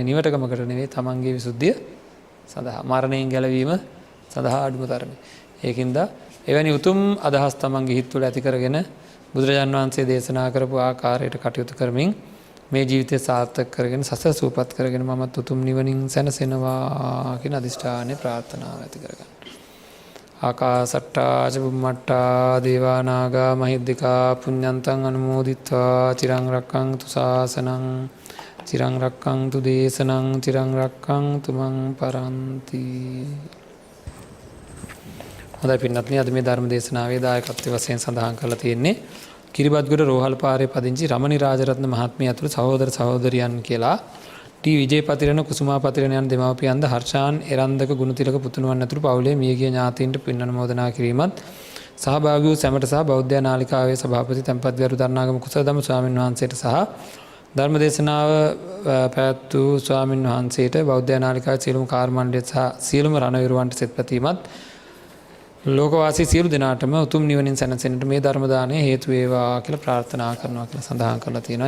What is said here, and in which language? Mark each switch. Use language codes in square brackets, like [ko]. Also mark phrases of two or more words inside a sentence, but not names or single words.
[si] නිවටකමකට නෙවෙයි තමන්ගේ විසුද්ධිය සඳහා මරණයෙන් ගැලවීම සඳහා අඩුම තරමේ. ඒකින්ද එවැනි උතුම් අදහස් තමන්ගේ හිත තුළ ඇති කරගෙන බුදුරජාණන් වහන්සේ දේශනා කරපු ආකාරයට කටයුතු කරමින් මේ ජීවිතය සාර්ථක කරගෙන සසර සූපත් කරගෙන මමත් උතුම් නිවනින් සැනසෙනවා කියන අදිෂ්ඨානය ප්‍රාර්ථනාව ඇති කරගන්න. [pi] ආකාසට්ටා ච බුම්මට්ටා දේවා නාග මහිද්దికා පුඤ්ඤන්තං අනුමෝදිත්වා චිරං රක්ඛන්තු ශාසනං චිරං රක්ඛන්තු දේශනං චිරං රක්ඛන්තු මං පරන්ති. [si] හොඳයි පින්වත්නි අද මේ ධර්ම දේශනාවේ දායකත්වයෙන් වශයෙන් සඳහන් කරලා තියෙන්නේ කිරිබත්ගොඩ රෝහල්පාරේ පදිංචි රමණි රාජරත්න මහත්මිය ඇතුළු සහෝදර සහෝදරියන් කියලා ටී විජේපතිරණ කුසුමා පතිරණ යන දෙමාපියන්ද හර්ෂාන් එරන්දක ගුණතිලක පුතුණුවන් ඇතුළු පවුලේ මියගිය ඥාතීන්ට පින් අනුමෝදනා කිරීමත් සහභාගී වූ සැමට සහ බෞද්ධ නාලිකාවේ සභාපති තැන්පත්ගරු දරණාගම කුසලදම ස්වාමින් වහන්සේට සහ ධර්ම දේශනාව පැවැත් වූ ස්වාමින් වහන්සේට බෞද්ධ නාලිකාවේ සියලුම කාර්යමණ්ඩලය සහ සියලුම රණවිරුවන්ට සෙත් පැතීමත් ලෝකවාසී සියලු දෙනාටම උතුම් නිවනින් සැනසෙන්නට මේ ධර්ම දාණය හේතු වේවා කියලා ප්‍රාර්ථනා කරනවා කියලා සඳහන් කරලා තියෙනවා.